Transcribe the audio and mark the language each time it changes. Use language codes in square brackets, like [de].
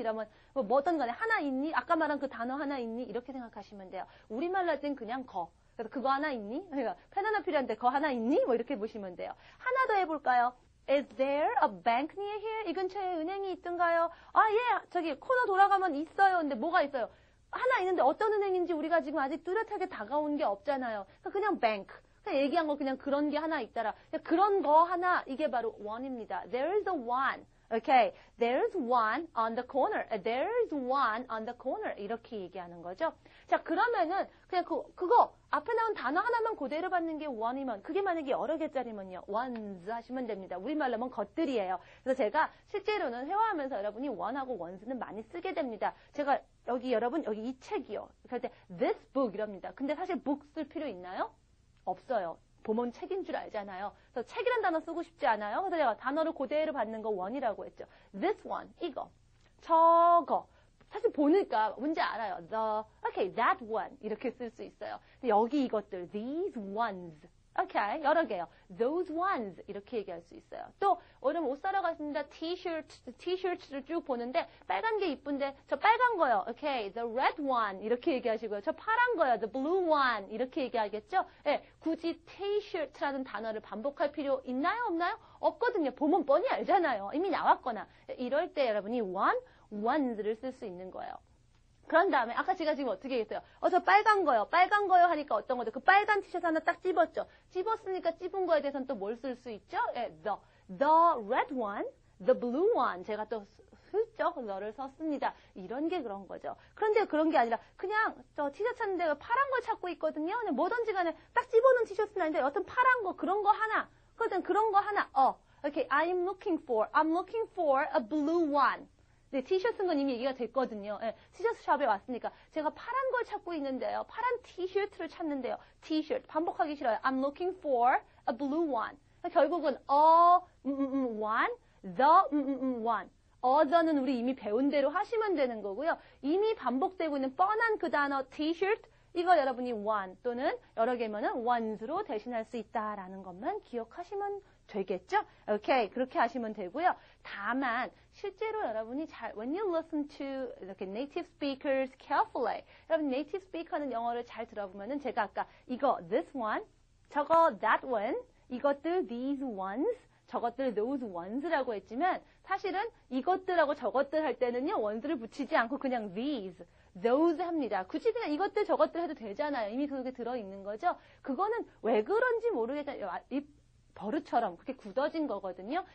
[ko] 이러면 뭐 어떤 간에 하나 있니? 아까 말한 그 단어 하나 있니? 이렇게 생각하시면 돼요. 우리말로 할 땐 그냥 그래서 그거 하나 있니? 그러니까 펜 하나 필요한데 그거 하나 있니? 뭐 이렇게 보시면 돼요. 하나 더 해볼까요? [en] Is there a bank near here? [ko] 이 근처에 은행이 있던가요? 예, 저기 코너 돌아가면 있어요. 근데 뭐가 있어요? 하나 있는데 어떤 은행인지 우리가 지금 아직 뚜렷하게 다가온 게 없잖아요. 그냥 bank. 그냥 얘기한 거 그냥 그런 게 하나 있더라. 그런 거 하나, 이게 바로 one입니다. [en] There is a one. Okay, there's one on the corner. There's one on the corner. [ko] 이렇게 얘기하는 거죠. 자, 그러면은 그냥 그거 앞에 나온 단어 하나만 그대로 받는 게 one이면 그게 만약에 여러 개짜리면요. ones 하시면 됩니다. 우리말로 하면 것들이에요. 그래서 제가 실제로는 회화하면서 여러분이 one하고 ones는 많이 쓰게 됩니다. 제가 여기 이 책이요. 그럴 때 this book 이럽니다. 근데 사실 book 쓸 필요 있나요? 없어요. 보면 책인 줄 알잖아요. 그래서 책이란 단어 쓰고 싶지 않아요. 그래서 제가 단어를 그대로 받는 거 one이라고 했죠. [en] This one, [ko] 이거, 저거. 사실 보니까 뭔지 알아요. [en] Okay, that one [ko] 이렇게 쓸 수 있어요. 여기 이것들, [en] these ones. [ko] Okay, 여러 개요. [en] Those ones [ko] 이렇게 얘기할 수 있어요. 또 오늘 옷 사러 갔습니다. 티셔츠를 쭉 보는데 빨간 게 이쁜데 저 빨간 거요. [en] Okay, the red one [ko] 이렇게 얘기하시고요. 저 파란 거요. [en] The blue one [ko] 이렇게 얘기하겠죠. 예, 굳이 티셔츠라는 단어를 반복할 필요 있나요? 없나요? 없거든요. 보면 뻔히 알잖아요. 이미 나왔거나. 이럴 때 여러분이 ones를 쓸 수 있는 거예요. 그런 다음에 아까 제가 지금 어떻게 했어요? 저 빨간 거요 하니까 어떤 거죠? 그 빨간 티셔츠 하나 딱 찝었죠. 찝었으니까 찝은 거에 대해서는 또 뭘 쓸 수 있죠? [en] 예, the red one, the blue one. [ko] 제가 또 슬쩍 너를 썼습니다. 이런 게 그런 거죠. 그런데 그런 게 아니라 그냥 저 티셔츠 찾는데 파란 걸 찾고 있거든요. 근데 뭐든지 간에 딱 집어넣은 티셔츠는 아닌데 여튼 파란 거 그런 거 하나. 그런 거 하나. [en] Okay, I'm looking for a blue one. [ko] 네, 티셔츠인 건 이미 얘기가 됐거든요. 예, 티셔츠 샵에 왔으니까 제가 파란 걸 찾고 있는데요. 파란 티셔츠를 찾는데요. 티셔츠 반복하기 싫어요. [en] I'm looking for a blue one. [ko] 결국은 [en] one, the one. [ko] the는 우리 이미 배운 대로 하시면 되는 거고요. 이미 반복되고 있는 뻔한 그 단어 티셔츠 이거 여러분이 one 또는 여러 개면은 ones로 대신할 수 있다라는 것만 기억하시면 되겠죠? 오케이, 그렇게 하시면 되고요. 다만 실제로 여러분이 [en] when you listen to [ko] 이렇게 [en] native speakers carefully, [ko] 여러분 native speaker는 영어를 잘 들어보면은 제가 아까 이거 [en] this one, [ko] 저거 [en] that one, [ko] 이것들 [en] these ones, [ko] 저것들 those ones라고 했지만 사실은 이것들하고 저것들 할 때는요. ones를 붙이지 않고 그냥 these, those 합니다. 굳이 그냥 이것들 저것들 해도 되잖아요. 이미 그게 들어있는 거죠. 그거는 왜 그런지 모르겠어요. 이 버릇처럼 그렇게 굳어진 거거든요.